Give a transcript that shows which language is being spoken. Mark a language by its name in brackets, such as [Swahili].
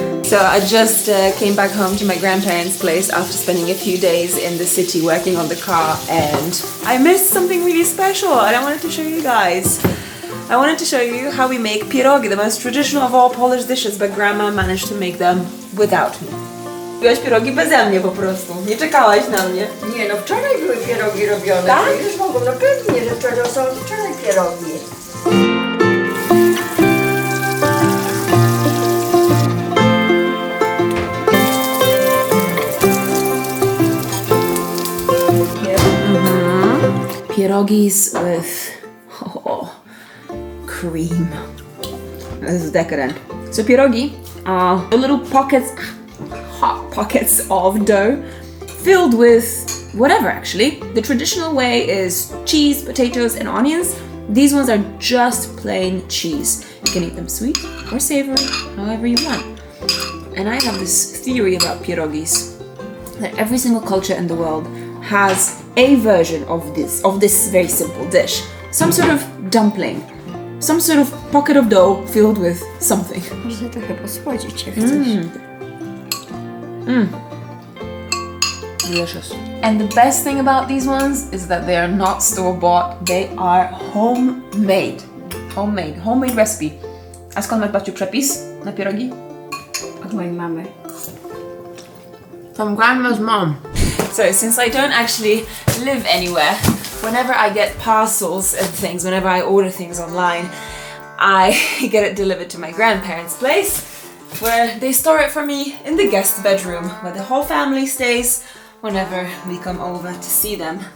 [English] So I just came back home to my grandparents' place after spending a few days in the city working on the car, and I missed something really special and I wanted to show you guys. I wanted to show you how we make pierogi, the most traditional of all Polish dishes, but grandma managed to make them without me. [Polish] Robiłaś pierogi beze mnie po prostu, nie czekałaś na mnie. Nie no, wczoraj były pierogi robione, Tak? to już mogą, no pewnie, że wczoraj pierogi. [English] Pierogis with cream. This is decadent. So pierogi are little pockets, hot pockets of dough filled with whatever actually. The traditional way is cheese, potatoes and onions. These ones are just plain cheese. You can eat them sweet or savory, however you want. And I have this theory about pierogis, that every single culture in the world has a version of this very simple dish. Some sort of dumpling, some sort of pocket of dough filled with something. [Polish] Można trochę posłodzić, jak chcesz. [English] Delicious. And the best thing about these ones is that they are not store-bought, they are homemade. Homemade recipe. [Polish] A skąd masz, babciu, przepis na pierogi? Od mojej mamy. [English] From grandma's mom. So since I don't actually live anywhere, whenever I get parcels and things, whenever I order things online, I get it delivered to my grandparents' place, where they store it for me in the guest bedroom, where the whole family stays whenever we come over to see them.